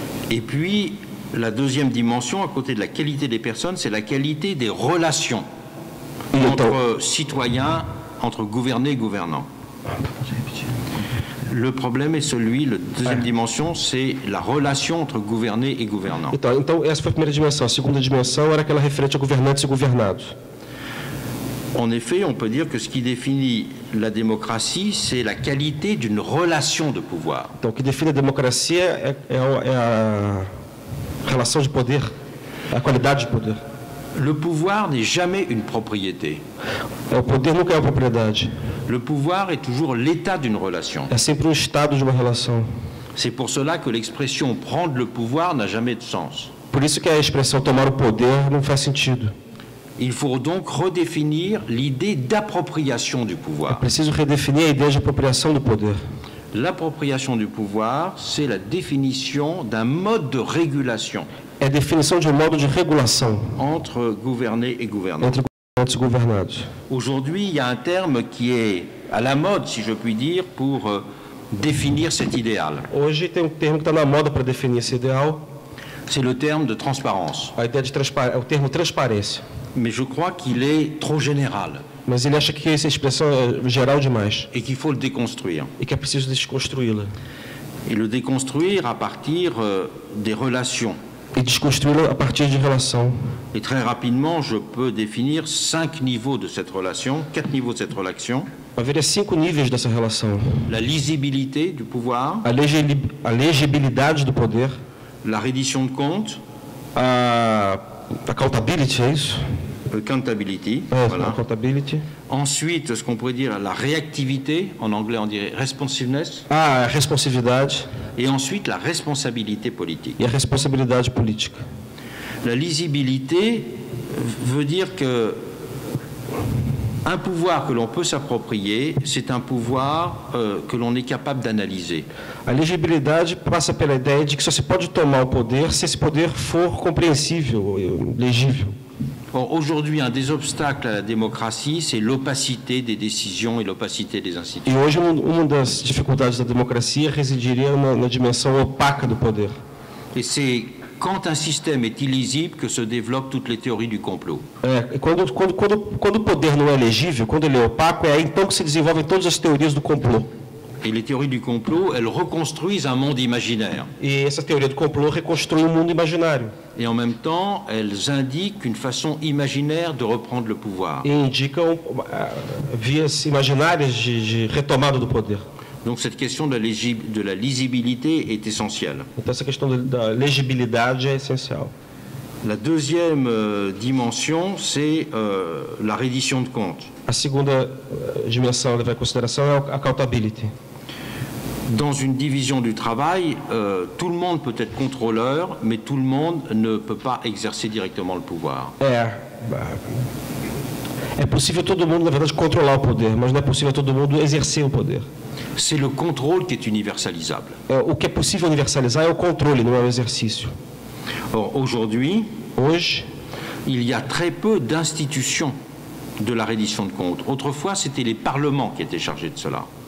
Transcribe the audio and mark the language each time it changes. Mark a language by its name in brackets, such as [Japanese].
[French] Et puis, la deuxième dimension, à côté de la qualité des personnes, c'est la qualité des relations entre citoyens, entre gouvernés et gouvernants. Le problème est la deuxième dimension, c'est la relation entre gouvernés et gouvernants. [Portuguese] Então, essa foi a primeira dimensão. A segunda dimensão era aquela referente a governantes e governados. [French] En effet, on peut dire que ce qui définit la démocratie, c'est la qualité d'une relation de pouvoir. [Portuguese] Então, o que define a democracia é a relação de poder, a qualidade de poder. [French] Le pouvoir n'est jamais une propriété. [Portuguese] O poder nunca é uma propriedade. [French] Le pouvoir est toujours l'état d'une relation. [Portuguese] É sempre estado de uma relação. [French] C'est pour cela que l'expression prendre le pouvoir n'a jamais de sens. [Portuguese] Por isso que a expressão tomar o poder não faz sentido. [French] Il faut donc redéfinir l'idée d'appropriation du pouvoir. [Portuguese] É preciso redefinir a ideia de apropriação do poder. [French] L'appropriation du pouvoir, c'est la définition d'un mode de régulation. [Portuguese] É a definição de modo de regulação [French] entre gouvernés et gouvernants. [Portuguese] Entre governantes e governados. [French] Aujourd'hui, il y a un terme qui est à la mode, si je puis dire, pour définir cet idéal. [Portuguese] Hoje tem termo que está na moda para definir esse ideal. [French] C'est le terme de transparence. [Portuguese] A ideia de o termo transparência. [French] Mais je crois qu'il est trop général. [Portuguese] Mas ele acha que essa expressão é geral demais. [French] Et qu'il faut le déconstruire. [Portuguese] E que é preciso desconstruí-la. [French] Et le déconstruire à partir des relations [Portuguese] e desconstruí-la a partir de relação. [French] Et très rapidement, je peux définir 5 niveaux de cette relation, 4 niveaux de cette relation. [Portuguese] Haveria 5 níveis dessa relação. [French] La lisibilité du pouvoir, [Portuguese] A legibilidade do poder, [French] la reddition de comptes, [Portuguese] a accountability, é isso? [French] accountability, voilà. [English] Accountability. [French] Ensuite, ce qu'on pourrait dire la réactivité, en anglais on dirait responsiveness, [Portuguese] A responsividade [French] et ensuite la responsabilité politique. [Portuguese] e a responsabilidade política. [French] La lisibilité veut dire que un pouvoir que l'on peut s'approprier, c'est un pouvoir que l'on est capable d'analyser. [Portuguese] A legibilidade passa pela ideia de que só se pode tomar o poder se esse poder for compreensível, legível. [French] Or, aujourd'hui, un des obstacles à la démocratie, c'est l'opacité des décisions et l'opacité des [Portuguese] E [French] institutions. [Portuguese] hoje uma das dificuldades da democracia residiria na dimensão opaca do poder. [French] Et c'est quand un système est illisible que se développent toutes les théories du complot. [Portuguese] E quando o poder não é legível, quando ele é opaco, é então que se desenvolvem todas as teorias do complô. [French] Et les théories du complot, elles reconstruisent un monde imaginaire. [Portuguese] E essa teoria do complô reconstrui um mundo imaginário. [French] Et en même temps, elles indiquent une façon imaginaire de reprendre le pouvoir. [Portuguese] E indicam vias imaginárias de retomada do poder. [French] Donc cette question de la lisibilité est essentielle. [Portuguese] Então essa questão da legibilidade é essencial. [French] La deuxième dimension, c'est la reddition de comptes. [Portuguese] A segunda dimensão a levar em consideração é a accountability. [French] Dans une division du travail, tout le monde peut être contrôleur, mais tout le monde ne peut pas exercer directement le pouvoir. [Portuguese] É possível todo mundo, na verdade, controlar o poder, mas não é possível todo mundo exercer o poder. [French] C'est le contrôle qui est universalisable. [Portuguese] O que é possível universalizar é o controle, não é o exercício. [French] Or, aujourd'hui, [Portuguese] Hoje, [French] il y a très peu d'institutions de la reddition de comptes. Autrefois, c'était les parlements qui étaient chargés de cela.